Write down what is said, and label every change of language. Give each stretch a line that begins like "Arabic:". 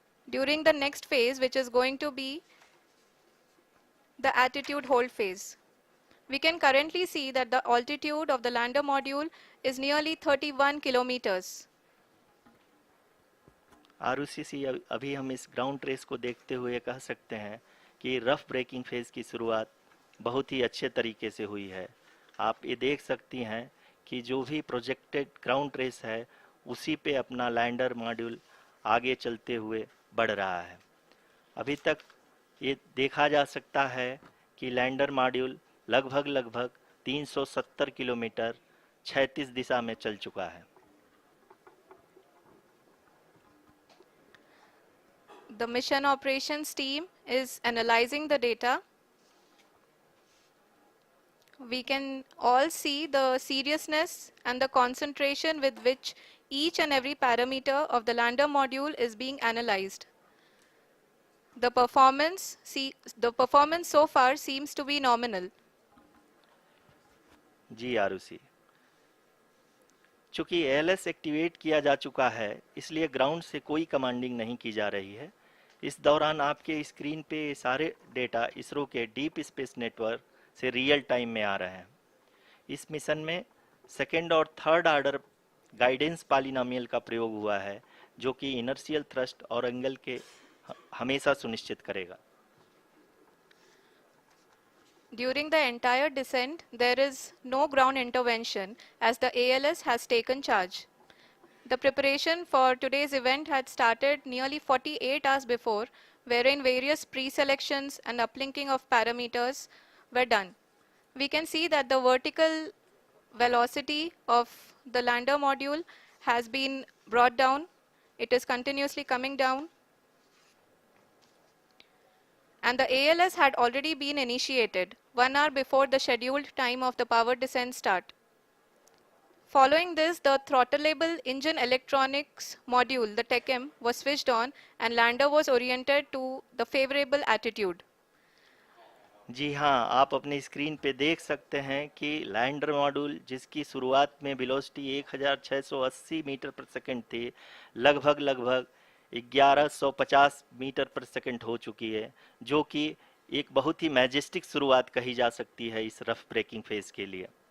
English: During the next phase, which is going to be the attitude hold phase. We can currently see that the altitude of the lander module is nearly 31 kilometers.
Hindi: Arushi, अभी हम इस ground trace को देखते हुए कह सकते हैं कि रफ ब्रेकिंग फेज की शुरुआत बहुत ही अच्छे तरीके से हुई है। आप ये देख सकती हैं कि जो भी प्रोजेक्टेड ग्राउंड ट्रेस है उसी पे अपना लैंडर मॉड्यूल आगे चलते हुए बढ़ रहा है। अभी तक ये देखा जा सकता है कि लैंडर मॉड्यूल लगभग लगभग 370 किलोमीटर क्षैतिज दिशा में चल चुका है।
English: The mission operations team is analyzing the data. We can all see the seriousness and the concentration with which each and every parameter of the lander module is being analyzed. The performance so far seems to be nominal.
Hindi: जी आरुषि, चूंकि ALS activate किया जा चुका है इसलिए ground से कोई commanding नहीं की जा रही है। इस दौरान आपके स्क्रीन पे ये सारे डेटा इसरो के डीप स्पेस नेटवर्क से रियल टाइम में आ रहे हैं। इस मिशन में सेकेंड और थर्ड ऑर्डर गाइडेंस पॉलिनोमियल का प्रयोग हुआ है, जो कि इनर्शियल थ्रस्ट और एंगल के हमेशा सुनिश्चित करेगा।
English: During the entire descent, there is no ground intervention as the ALS has taken charge. The preparation for today's event had started nearly 48 hours before, wherein various pre-selections and uplinking of parameters were done. We can see that the vertical velocity of the lander module has been brought down. It is continuously coming down. And the ALS had already been initiated 1 hour before the scheduled time of the power descent start. Following this, the throttleable engine electronics module, the TECM, was switched on and lander was oriented to the favorable attitude.
Hindi: जी हाँ, आप अपनी screen पे देख सकते हैं कि lander module जिसकी शुरुआत में वेलोसिटी 1680 मीटर पर सेकंड थी, लगभग लगभग 1150 मीटर पर सेकंड हो चुकी है, जो कि एक बहुत ही मैजेस्टिक शुरुआत कही जा सकती है इस रफ ब्रेकिंग फेज के लिए।